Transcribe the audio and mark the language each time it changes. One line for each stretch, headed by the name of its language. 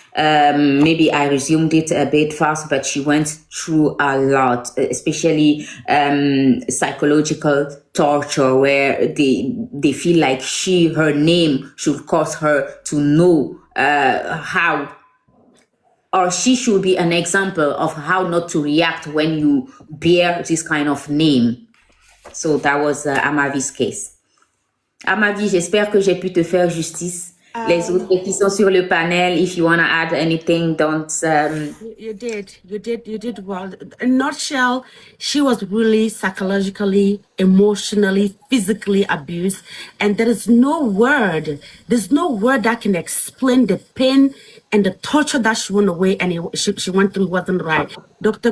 English: Maybe I resumed it a bit fast, but she went through a lot, especially psychological torture, where they feel like her name should cause her to know how, or she should be an example of how not to react when you bear this kind of name. So that was Amavi's case.
French: Amavi, j'espère que j'ai pu te faire justice. Les autres qui sont sur le panel,
English: if you want to add anything, don't... You did well. In a nutshell, she was really psychologically, emotionally, physically abused. And there's no word that can explain the pain and the torture that she went away and she went through wasn't right. Dr.